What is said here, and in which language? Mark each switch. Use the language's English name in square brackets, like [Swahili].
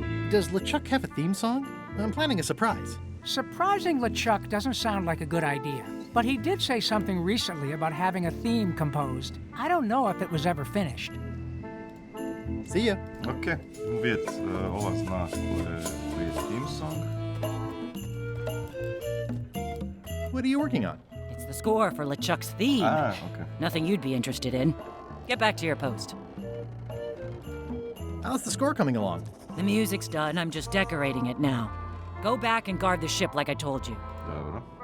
[English] Does LeChuck have a theme song? I'm planning a surprise. Surprising LeChuck doesn't sound like a good idea, but he did say something recently about having a theme composed. I don't know if it was ever finished. See ya. [Croatian] Ok, uvjet, ova zna koji je theme song. [English] What are you working on? It's the score for LeChuck's theme. Okay. Nothing you'd be interested in. Get back to your post. How's the score coming along? The music's done, I'm just decorating it now. Go back and guard the ship like I told you. [Croatian] Dobro.